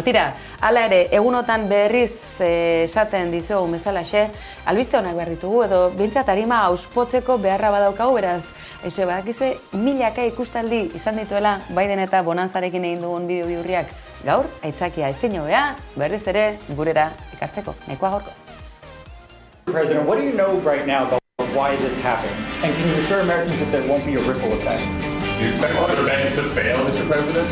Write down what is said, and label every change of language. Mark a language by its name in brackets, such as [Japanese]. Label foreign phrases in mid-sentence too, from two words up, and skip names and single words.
[Basque] Tira, hala ere, egunotan berriz esaten dizuegu bezalaxe, albiste honak behar ditugu edo bintzat arima auspotzeko beharra badaukagu, beraz, Eixe, badakizue, milaka ikustaldi izan dituela Biden eta Bonanzarekin egin dugun bideo bihurriak. Gaur, aitzakia ezin hobea, berriz ere gurera ekartzeko. Nahikoa gaurkoz. [English] President, what do you know right now about why this happened? And can you assure Americans that there won't be a ripple effect? Do you expect other banks to fail, Mr. President?